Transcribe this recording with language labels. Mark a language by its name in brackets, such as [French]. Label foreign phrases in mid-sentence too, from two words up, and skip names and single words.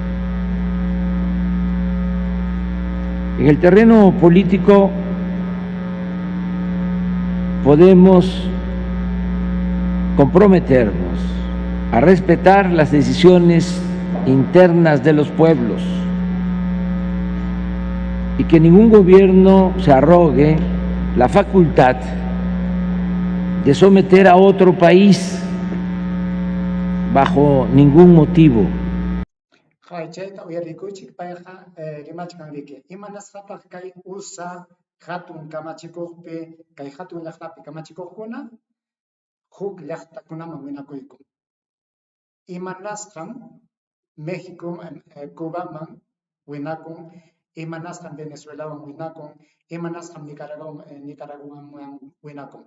[Spanish] En el terreno político podemos comprometernos a respetar las decisiones internas de los pueblos y que ningún gobierno se arrogue la facultad de someter a otro país bajo ningún motivo. [Quechua] Chayta uyariykunchik payqa rimachkanriki. Imanasqataq kay USA hatun kamachikuqpi, kay hatun llaqtapi kamachikuqkuna huk llaqtakunaman winakuyku. Imanasqan México, Cubaman winakun, imanasqan Venezuelaman winakun, imanasqan Nicaraguaman winakun.